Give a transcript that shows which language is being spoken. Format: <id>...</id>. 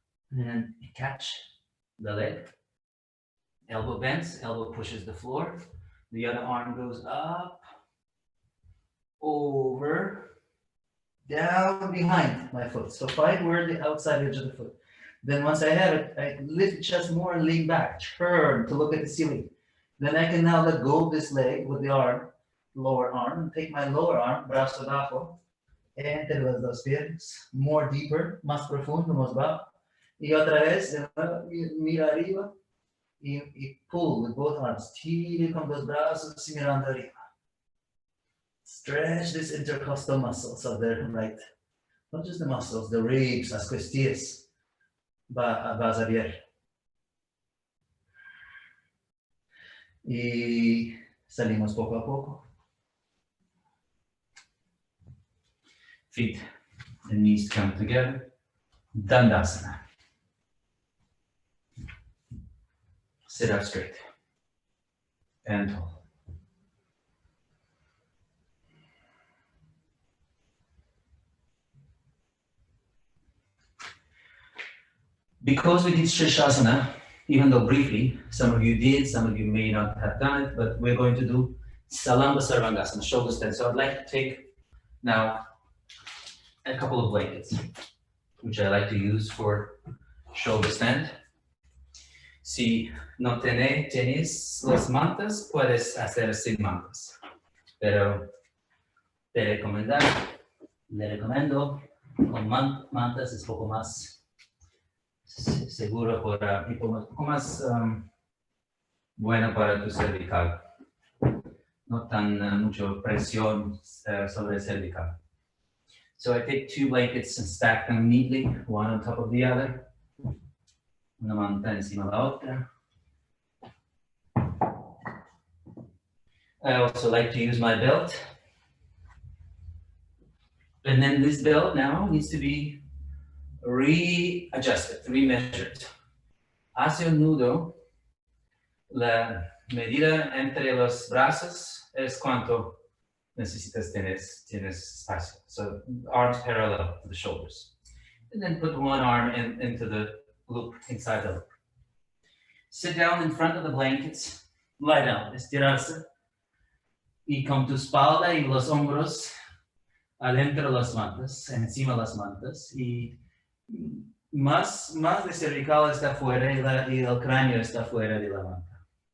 <en>And catch the leg. Elbow bends, elbow pushes the floor. The other arm goes up, over, down behind my foot. So find where the outside edge of the foot. Then once I have it, I lift the chest more and lean back, turn to look at the ceiling. Then I can now let go of this leg with the arm, lower arm, and take my lower arm,</en> <es>brazo abajo, entre las dos piernas,</es> <en>more deeper,</en> <es>más profundo, más bajo. Y otra vez, mira arriba y</es> <en>pull with both arms.</en> <es>Tire con los brazos y mirando arriba.</es> <en>Stretch this intercostal muscles of the right. Not just the muscles, the ribs,</en> <es>las costillas. Vas a ver. Y salimos poco a poco.</es> <en>Feet and knees come together. Dandasana. Sit up straight and tall. Because we did Shirshasana, even though briefly, some of you did, some of you may not have done it, but we're going to do Salamba Sarvangasana, shoulder stand. So I'd like to take now a couple of blankets, which I like to use for shoulder stand.</en> <es>Si no tienes las mantas, puedes hacer sin mantas. Pero le recomiendo con mantas es poco más seguro y poco más bueno para tu cervical. No tan mucho presión sobre el cervical.</es> <en>So I take two blankets and stack them neatly, one on top of the other.</en> <es>Una manta encima de la otra.</es> <en>I also like to use my belt. And then this belt now needs to be readjusted, remeasured.</en> <es>Hacia un nudo, la medida entre los brazos es cuánto necesitas tienes espacio.</es> <en>So arms parallel to the shoulders. And then put one arm into the loop, inside the loop. Sit down in front of the blankets, lie down,</en> <es>estirarse, y con tu espalda y los hombros adentro de las mantas, encima de las mantas, y más de cervical está fuera y el cráneo está fuera de la manta.</es>